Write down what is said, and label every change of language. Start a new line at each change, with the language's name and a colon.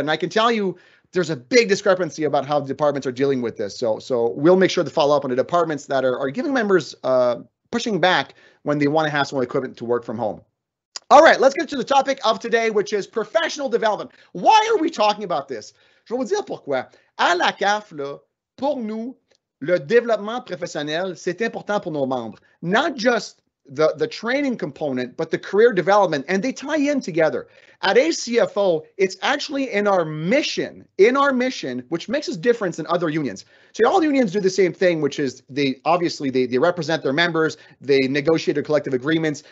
English: And I can tell you, there's a big discrepancy about how the departments are dealing with this. So we'll make sure to follow up on the departments that are giving members pushing back when they want to have some equipment to work from home. All right, let's get to the topic of today, which is professional development. Why are we talking about this?
French: Je vais vous dire pourquoi. À l'ACAF, pour nous, le développement professionnel, c'est important pour nos membres.
English: Not just the training component, but the career development, and they tie in together. At ACFO, it's actually in our mission, which makes us different than other unions. So all unions do the same thing, which is they represent their members, they negotiate their collective agreements.